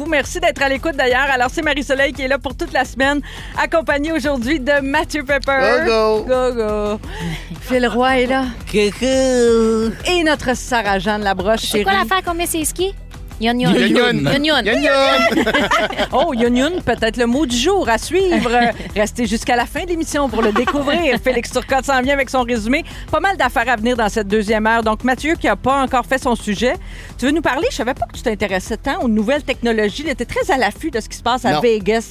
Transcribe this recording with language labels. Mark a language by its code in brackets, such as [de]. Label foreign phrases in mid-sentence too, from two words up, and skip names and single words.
[fr] Merci d'être à l'écoute, d'ailleurs. Alors, c'est Marie-Soleil qui est là pour toute la semaine, accompagnée aujourd'hui de Mathieu Pepper. [en] Go, go! Go, go! [fr] Phil Roy est là. Coucou. Et notre Sarah-Jeanne Labroche, C'est chérie. quoi l'affaire qu'on met ses skis? Yon yon. Yon yon. Oh, Yun Yun, peut-être le mot du jour à suivre. Restez jusqu'à la fin de l'émission pour le découvrir. Félix Turcotte s'en vient avec son résumé. Pas mal d'affaires à venir dans cette deuxième heure. Donc, Mathieu, qui n'a pas encore fait son sujet, tu veux nous parler? Je savais pas que tu t'intéressais tant aux nouvelles technologies. Tu étais très à l'affût de ce qui se passe à Non. Vegas.